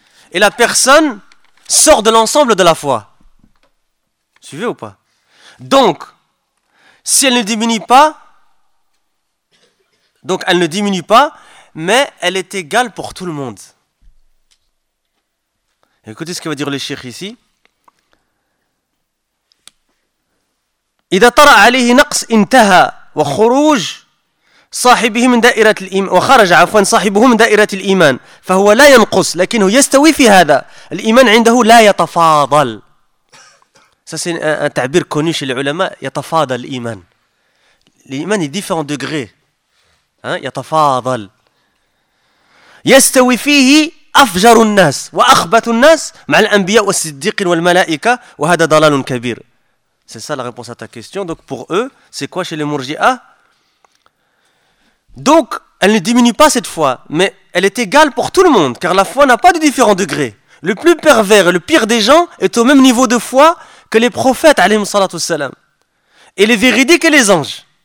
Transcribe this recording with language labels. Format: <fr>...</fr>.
<fr>Et la personne sort de l'ensemble de la foi. Suivez ou pas? Donc, si elle ne diminue pas, donc elle ne diminue pas, mais elle est égale pour tout le monde. Écoutez ce que va dire le cheikh ici.</fr> <ar>إذا طرأ عليه نقص انتهى وخروج صاحبه من دائرة الإيمان وخرج عفوا صاحبه من دائرة الإيمان فهو لا ينقص لكنه يستوي في هذا الإيمان عنده لا يتفاضل.</ar> <fr>Ça c'est un تعبير connu chez les ulama,</fr> <ar>يتفاضل الإيمان.</ar> <fr>L'Iman est différent degré. Hein? يتفاضل.</fr> <ar>يستوي فيه أفجر الناس وأخبث الناس مع الأنبياء والصديقين والملائكة وهذا ضلال كبير.</ar> <fr>C'est ça la réponse à ta question. Donc pour eux, c'est quoi chez les Murji'a? Donc, elle ne diminue pas cette foi, mais elle est égale pour tout le monde, car la foi n'a pas de différents degrés. Le plus pervers et le pire des gens est au même niveau de foi que les prophètes, alayhi salatu salam, et les véridiques et les anges.</fr>